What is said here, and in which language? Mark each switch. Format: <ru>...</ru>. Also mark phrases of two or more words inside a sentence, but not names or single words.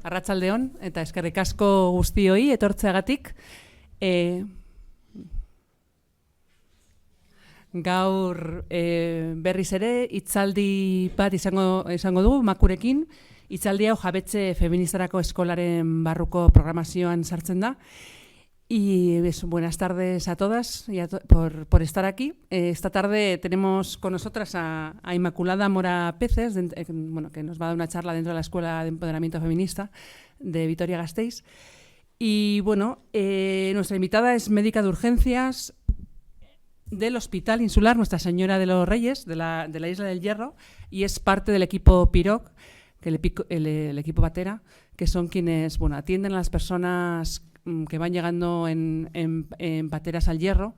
<eu>arratsaldeon eta eskerrik asko guztioi etortzeagatik. Gaur berriz ere hitzaldi bat izango dugu Makurekin. Hitzaldi hau Jabetze Feministarako Eskolaren barruko programazioan sartzen da.</eu> <es>Y buenas tardes a todas y por estar aquí. Esta tarde tenemos con nosotras a Inmaculada Mora Peces, que nos va a dar una charla dentro de la Escuela de Empoderamiento Feminista de Vitoria-Gasteiz. Y bueno, nuestra invitada es médica de urgencias del Hospital Insular Nuestra Señora de los Reyes, de la Isla del Hierro, y es parte del equipo PIROC, que el equipo Batera, que son quienes atienden a las personas que van llegando en pateras al Hierro.</es>